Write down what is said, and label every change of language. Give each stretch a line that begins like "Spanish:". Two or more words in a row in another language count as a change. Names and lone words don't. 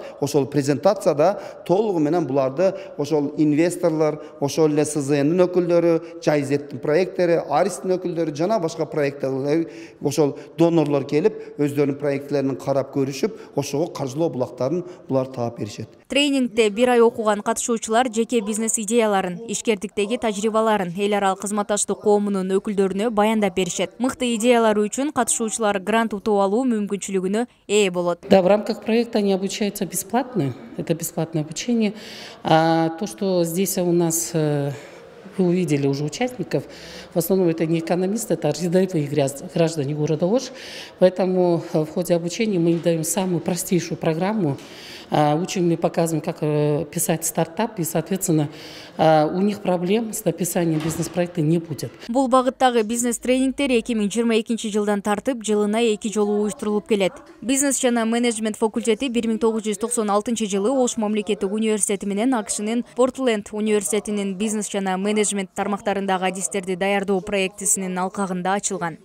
Kyrgyz: Ошол презентацияда толугу менен буларды ошол инвесторлор, ошол эле СЗНдин өкүлдөрү, Жайзеттин проекттери, Аристин өкүлдөрү жана башка проекттер ошол донорлор келип, өздөрүнүн проекттерин карап көрүшүп, ошого каржылоо булактарын булар таап беришет. Тренингде бир ай окуган катышуучулар жеке бизнес идеяларын, ишкердиктеги тажрыйбаларын эл аралык кызматташтык коомунун өкүлдөрүнө баяндап беришет. Мыкты идеялары үчүн катышуучулар грант утуп алуу мүмкүнчүлүгүнө ээ болот.
Russian: Да, в рамках проекта они обучаются бесплатно. Это бесплатное обучение. А то, что здесь у нас вы увидели уже участников, в основном это не экономисты, это рядовые граждане города Ош. Поэтому в ходе обучения мы им даем самую простейшую программу Учим и показываем, как писать стартап, и, соответственно, у них проблем с написанием бизнес-проекта не будет.
Kyrgyz: Бул багыттагы бизнес тренингтер 2022 жылдан тартып, жылына 2 жолу уюштурулуп келет. Бизнес жана менеджмент факультети 1996 жылы Ош мамлекеттик университети менен АКШнын Портленд университетинин бизнес жана менеджмент тармактарындагы адистерди даярдоо проектисинин алкагында ачылган.